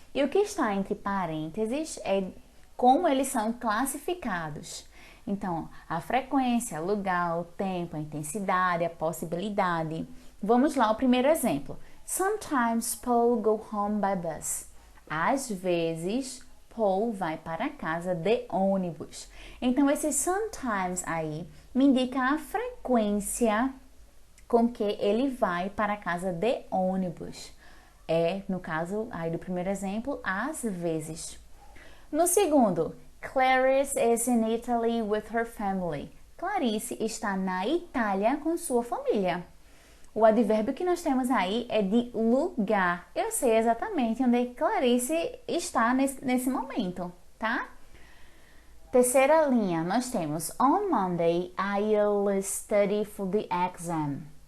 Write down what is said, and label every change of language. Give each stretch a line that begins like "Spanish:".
Portuguese: E o que está entre parênteses é como eles são classificados. Então, a frequência, o lugar, o tempo, a intensidade, a possibilidade. Vamos lá, o primeiro exemplo.
English: Sometimes Paul go home by bus.
Portuguese: Às vezes, Paul vai para casa de ônibus. Então, esse sometimes aí me indica a frequência com que ele vai para casa de ônibus. No caso aí do primeiro exemplo, às vezes. No segundo,
English: Clarice is in Italy with her family.
Portuguese: Clarice está na Itália com sua família. O advérbio que nós temos aí é de lugar. Eu sei exatamente onde Clarice está nesse momento, tá? Terceira linha, nós temos
English: On Monday, I'll study for the exam.